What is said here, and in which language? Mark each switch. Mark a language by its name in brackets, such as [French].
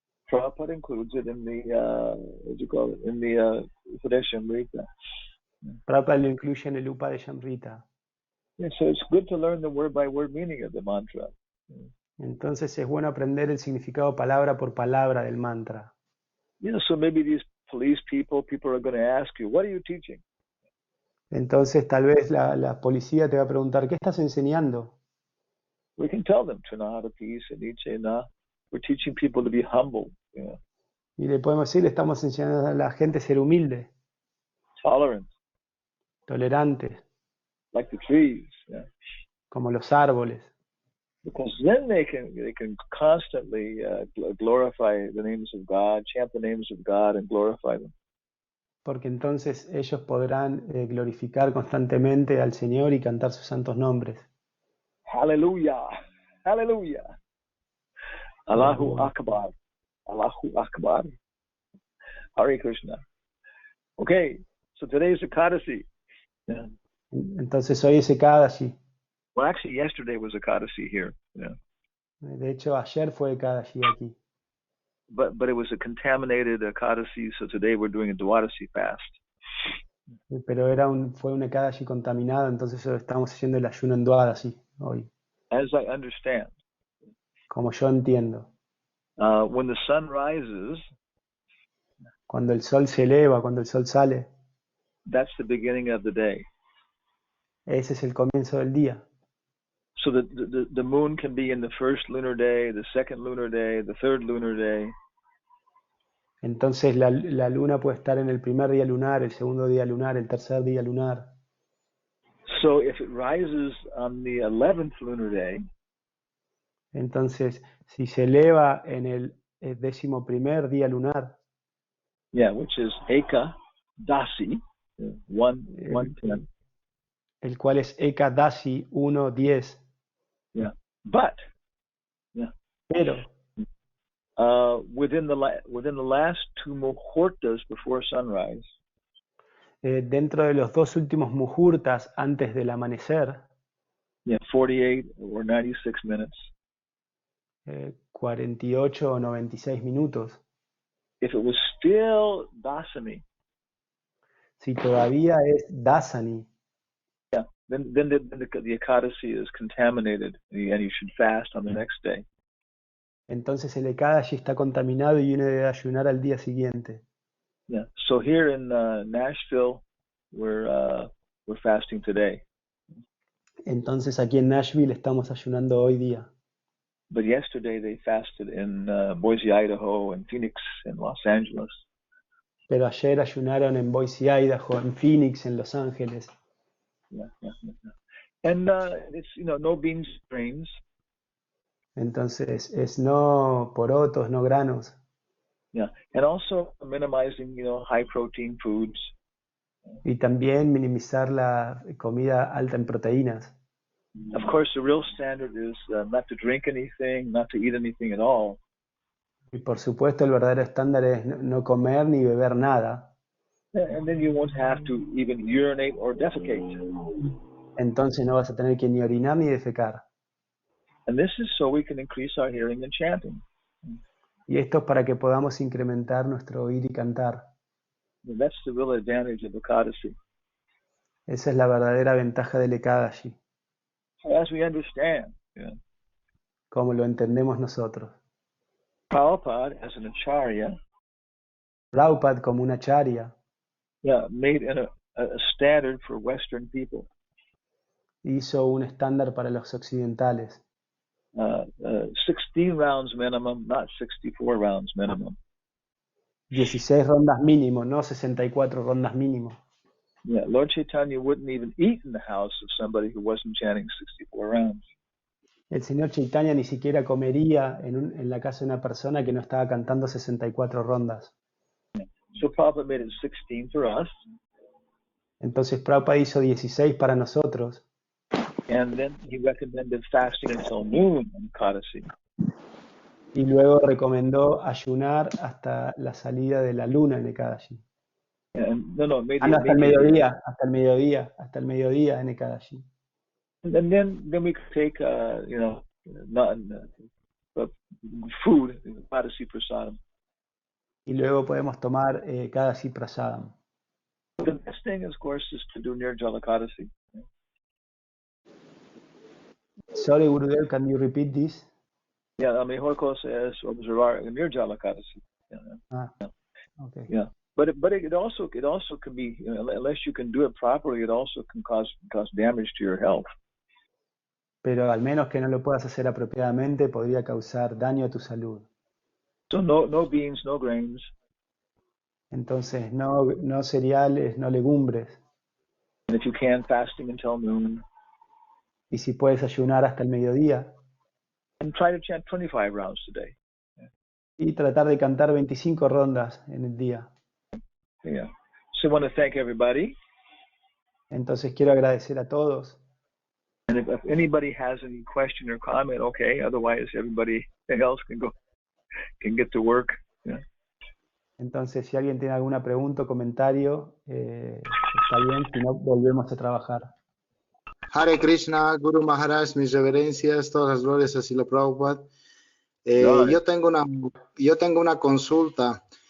[English] Prabhupada includes it in the what do you call it? In the Upadeshamrita. [Spanish] Prabhupada lo incluye en el Upadeshamrita. [English] Yeah, so it's good to learn the word by word meaning of the mantra. [Spanish] Entonces es bueno aprender el significado palabra por palabra del mantra. [English] You know, so maybe these police people are going to ask you, what are you teaching? [Spanish] Entonces tal vez la policía te va a preguntar, ¿qué estás enseñando? [English] We can tell them, Trinada peace and Nichena. We're teaching people to be humble, you know, [Spanish] Y le podemos decir, le estamos enseñando a la gente a ser humilde, [English] tolerant, [Spanish] tolerante, [English] like the trees, yeah. [Spanish] como los árboles. [English] Because then they can constantly glorify the names of God, chant the names of God, and glorify them. [Spanish] Porque entonces ellos podrán glorificar constantemente al Señor y cantar sus santos nombres. [English] Hallelujah, hallelujah. Allahu Akbar, Allahu Akbar. Hare Krishna. Okay, so today is Ekadasi. Yeah. [Spanish] Entonces hoy es Ekadashi. [English] Well, actually, yesterday was Ekadasi here. Yeah. [Spanish] De hecho, ayer fue Ekadashi aquí. [English] But it was a contaminated Ekadasi, so today we're doing a Dwadasi fast. [Spanish] Pero fue un Ekadashi contaminado, entonces estamos haciendo el ayuno en Dwadasi hoy. [English] as I understand. [Spanish] como yo entiendo. [English] When the sun rises, [Spanish] Cuando el sol se eleva, cuando el sol sale, [English] that's the beginning of the day. [Spanish] ese es el comienzo del día. [English] So the moon can be in the first lunar day, the second lunar day, the third lunar day. [Spanish] Entonces la luna puede estar en el primer día lunar, el segundo día lunar, el tercer día lunar. [English] So if it rises on the 11th lunar day, [Spanish] Entonces, si se eleva en el 11º día lunar, [English] yeah, which is Eka Dasi, 1:10. [Spanish] el cual es Ekadasi 1:10. [English] Yeah, but yeah, [Spanish] Pero [English] within the last two muhurtas before sunrise, [Spanish] dentro de los dos últimos muhurtas antes del amanecer, [English] yeah, 48 or 96 minutes. [Spanish] 48 o 96 minutos, [English] If it was still Dasani, [Spanish] si todavía es Dasani, [English] yeah, then the Ekadasi is contaminated, and you should fast on the next day. [Spanish] entonces el Ekadashi está contaminado y uno debe ayunar al día siguiente. [English] Yeah. So here in Nashville, we're fasting today. [Spanish] Entonces aquí en Nashville estamos ayunando hoy día. [English] But yesterday they fasted in Boise, Idaho, and Phoenix, and Los Angeles. [Spanish] Pero ayer ayunaron en Boise, Idaho, en Phoenix, en Los Ángeles. [English] Yeah. And it's no beans, grains. [Spanish] Entonces es no porotos, no granos. [English] Yeah, and also minimizing high protein foods. [Spanish] Y también minimizar la comida alta en proteínas. [English] Of course, the real standard is not to drink anything, not to eat anything at all. [Spanish] Y por supuesto el verdadero estándar es no comer ni beber nada. [English] And then you won't have to even urinate or defecate. [Spanish] Entonces no vas a tener que ni orinar ni defecar. [English] And this is so we can increase our hearing and chanting. [Spanish] Y esto es para que podamos incrementar nuestro oír y cantar. [English] And that's the real advantage of Ekadasi. [Spanish] Esa es la verdadera ventaja del Ekadashi, [English] As we understand, [Spanish] como lo entendemos nosotros. [English] Prabhupada, as an acharya, [Spanish] Prabhupada como una acharya, [English] made a standard for Western people. [Spanish] hizo un estándar para los occidentales. [English] 16 rounds minimum, not 64 rounds minimum. [Spanish] 16 rondas mínimo, no 64 rondas mínimo. [English] Yeah, Lord Chaitanya wouldn't even eat in the house of somebody who wasn't chanting 64 rounds. [Spanish] El señor Caitanya ni siquiera comería en la casa de una persona que no estaba cantando 64 rondas. [English] So Prabhupada made it 16 for us. [Spanish] Entonces Prabhupada hizo 16 para nosotros. [English] And then he recommended fasting until noon in Ekadasi. [Spanish] Y luego recomendó ayunar hasta la salida de la luna en Ekadashi. Hasta el mediodía en Ekadashi. [English] And then we could take, food, Ekadasi prasadam. [Spanish] Y luego podemos tomar Ekadashi prasadam. [English] The best thing, of course, is to do Nirjala Ekadasi. Sorry, Gurudev, can you repeat this? [Spanish] Yeah, la mejor cosa es observar Nirjala Ekadasi. [English] Okay. Yeah, but it also can be, unless you can do it properly, it also can cause damage to your health. [Spanish] Pero al menos que no lo puedas hacer apropiadamente, podría causar daño a tu salud. [English] So no beans, no grains. [Spanish] Entonces, no cereales, no legumbres. [English] And if you can, fasting until noon. [Spanish] Y si puedes ayunar hasta el mediodía. [English] And try to chant 25 rounds today. [Spanish] Y tratar de cantar 25 rondas en el día. [English] Yeah. So I want to thank everybody. [Spanish] Entonces quiero agradecer a todos. [English] And if anybody has any question or comment, okay. Otherwise, everybody else can get to work. Yeah. [Spanish] Entonces, si alguien tiene alguna pregunta o comentario, está bien. Si no, volvemos a trabajar. Hare Krishna, Guru Maharaj, mis reverencias, todas las glorias a Srila Prabhupada. Yo tengo una consulta.